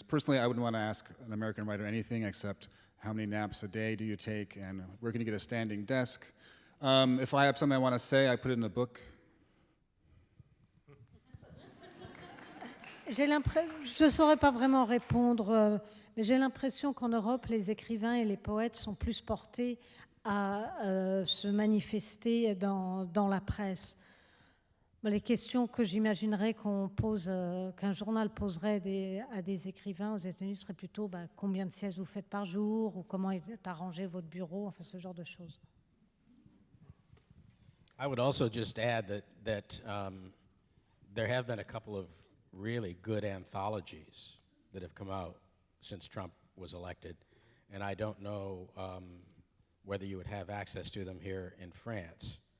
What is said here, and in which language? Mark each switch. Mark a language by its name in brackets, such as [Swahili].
[English] Personally, I wouldn't want to ask an American writer anything except how many naps a day do you take and where can you get a standing desk. If I have something I want to say, I put it in a book. [French] Je ne saurais pas vraiment répondre, mais j'ai l'impression qu'en Europe, les écrivains et les poètes sont plus portés à se manifester dans la presse. Les questions que j'imaginerais qu'un journal poserait à des écrivains aux États-Unis seraient plutôt combien de siestes vous faites par jour ou comment est arrangé votre bureau, enfin ce genre de choses. [English] I would also just add that there have been a couple of really good anthologies that have come out since Trump was elected, and I don't know whether you would have access to them here in France.